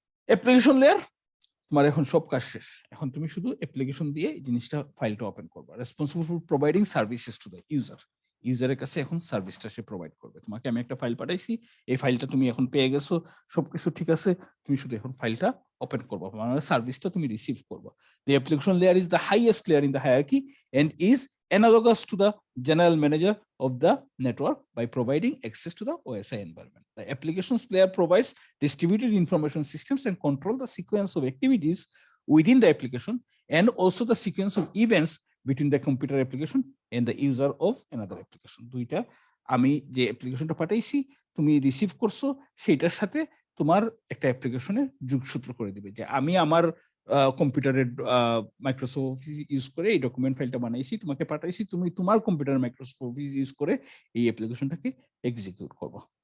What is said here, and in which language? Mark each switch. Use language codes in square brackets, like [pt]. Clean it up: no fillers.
[bn] Application layer তোমার এখন সব কাজ শেষ, এখন তুমি শুধু অ্যাপ্লিকেশন দিয়ে এই জিনিসটা ফাইলটা ওপেন করবে। [en] responsible for providing services to the user, [bn] ইউজারের কাছে এখন সার্ভিসটা সে প্রোভাইড করবে। তোমাকে আমি একটা ফাইল পাঠাইছি, এই ফাইলটা তুমি এখন পেয়ে গেছো, সবকিছু ঠিক আছে, তুমি শুধু এখন ফাইলটা ওপেন করবা, মানে সার্ভিসটা তুমি রিসিভ করবা। [en] The application layer is the highest layer in the hierarchy and is analogous to the general manager of the network by providing access to the OSI environment. The applications layer provides distributed information systems and control the sequence of activities within the application and also the sequence of events between the computer application and the user of another application. [bn] দুইটা আমি যে অ্যাপ্লিকেশনটা পাঠাইছি তুমি receive করছো সেইটার সাথে তোমার একটা অ্যাপ্লিকেশনে যোগসূত্র করে দিবে যে আমি আমার কম্পিউটারের মাইক্রোসফট অফিস ইউজ করে এই ডকুমেন্ট ফাইলটা বানাইছি, তোমাকে পাঠাইছি, তুমি তোমার কম্পিউটার মাইক্রোসফট অফিস ইউজ করে এই অ্যাপ্লিকেশনটাকে এক্সিকিউট করবো।